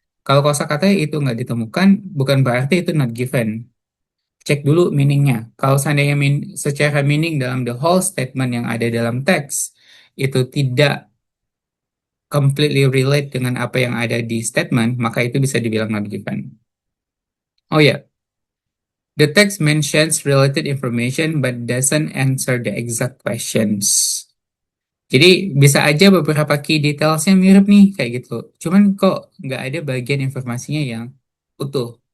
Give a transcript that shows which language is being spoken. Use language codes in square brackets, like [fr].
[id] Kalau kosakata itu nggak ditemukan, bukan berarti itu [en] not given. [id] Cek dulu meaningnya. Kalau seandainya secara meaning dalam [en] the whole statement [id] yang ada dalam teks itu tidak [en] completely relate [id] dengan apa yang ada di statement, maka itu bisa dibilang [en] not given. [id] Oh ya, [en] the text mentions related information but doesn't answer the exact questions. [id] Jadi bisa aja beberapa key detailsnya mirip nih kayak gitu. Cuman kok nggak ada bagian informasinya yang utuh.